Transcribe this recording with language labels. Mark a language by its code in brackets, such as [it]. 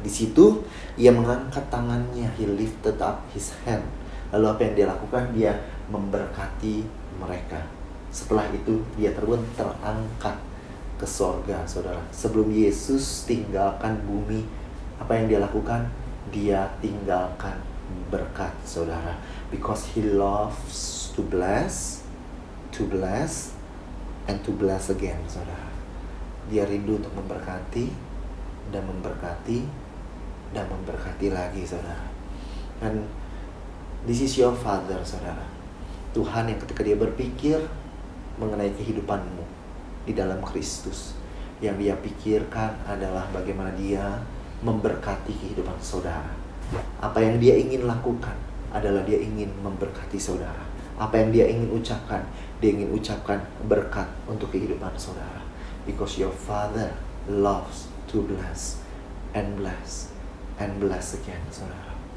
[id] Di situ ia mengangkat tangannya, [en] he lifted up his hand. [id] Lalu apa yang dia lakukan? Dia memberkati mereka. Setelah itu dia terangkat ke sorga, saudara. Sebelum Yesus tinggalkan bumi, apa yang dia lakukan? Dia tinggalkan berkat, saudara. [en] Because he loves to bless, and to bless again, saudara. [id] Dia rindu untuk memberkati, dan memberkati, dan memberkati lagi, saudara. [en] And this is your Father, saudara. [id] Tuhan yang ketika dia berpikir mengenai kehidupanmu di dalam Kristus, yang dia pikirkan adalah bagaimana dia memberkati kehidupan saudara. Apa yang dia ingin lakukan adalah dia ingin memberkati saudara. Apa yang dia ingin ucapkan, dia ingin ucapkan berkat untuk kehidupan saudara. [en] Because your Father loves to bless and bless and bless again, saudara.